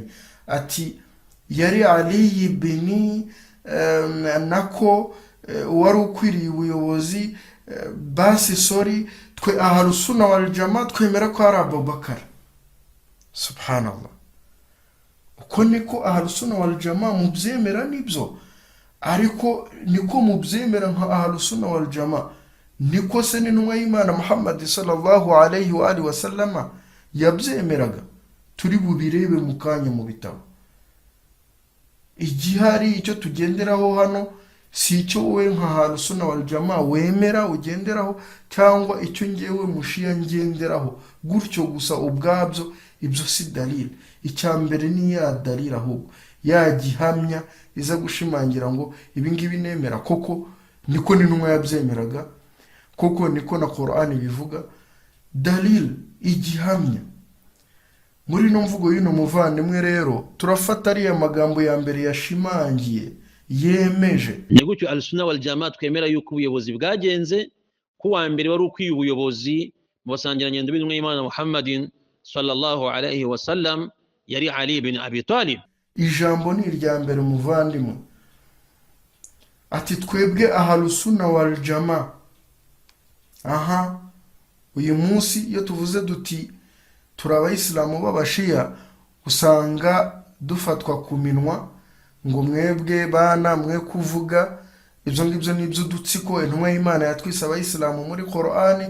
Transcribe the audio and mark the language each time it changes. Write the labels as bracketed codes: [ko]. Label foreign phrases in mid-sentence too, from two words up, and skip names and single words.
[rw] Ati yari Ali ibn nako wari ukwiriye ubuyobozi, basi sorry, twe [ar] أهل السنة والجماعة [rw] twemera ko ari Abubakar. Subhanallah. Uko niko [ar] أهل السنة والجماعة [rw] mubyemera nibyo, ariko niko mubyemera nka [ar] أهل السنة والجماعة [rw] niko se n'intumwa y'Imana Muhammad [ar] صلى الله عليه وآله وسلم [rw] yabyemeraga. Turi bubirebe mu kanya mu bitabo. Igihari icyo tugenderaho hano si icyo wowe nka [ar] أهل السنة والجماعة [rw] wemera ugenderaho, cyangwa icyo ngewe mushiya ngenderaho gutyo gusa ubwabyo. Ibyo si dalil. Icyambere ni ya dalil, ahubwo ya gihamya iza gushimangira ngo ibi ngibi nemera koko niko n'intumwa yabyemeraga, koko niko na Qur'an bivuga. Dalil, igihamya. Muri no mvugo y'ino muvandimwe rero turafata ariya magambo ya mbere yashimangiye yemeje. Ni gutyo [ar] السنة والجماعة [rw] twemera yuko ubuyobozi bwagenze ko wa mbere wari ukwiye ubuyobozi mu basangirangendo b'intumwa y'Imana Muhammadin [ar] صلى الله عليه وسلم [rw] yari Ali ibn Abi Talib. Ijambo ni irya mbere muvandimwe. ati twebwe [ar] أهل السنة والجماعة. [rw] Aha, uyu munsi iyo tuvuze duti turi abayisilamu b'abashiya, usanga dufatwa ku minwa ngo mwebwe bana mwe kuvuga ibyo ngibyo n'ibyo udutsiko intumwa y'Imana yatwise abayisilamu muri Qur'ani.